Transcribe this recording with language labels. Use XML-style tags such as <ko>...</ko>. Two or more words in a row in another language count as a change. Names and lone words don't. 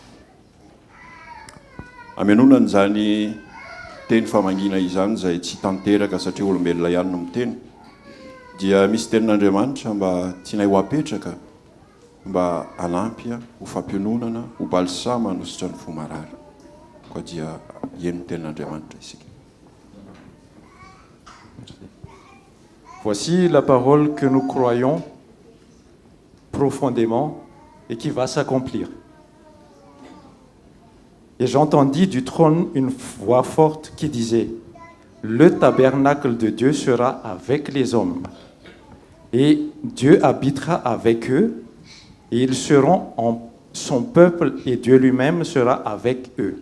<mg>Amenonana izany teny famangina izany izay tsy tanteraka satria olombelona ihany no miteny, dia misy tenin'Andriamanitra mba tianay ho apetraka, mba anampy ho fampiononana, ho balisama hanositra ny fo marary. Koa dia eny ny tenin'Andriamanitra isika.</mg> <fr>Voici la parole que nous croyons profondément et qui va s'accomplir. Et j'entendis du trône une voix forte qui disait: le tabernacle de Dieu sera avec les hommes, et Dieu habitera avec eux, et ils seront en son peuple, et Dieu lui-même sera avec eux.</fr>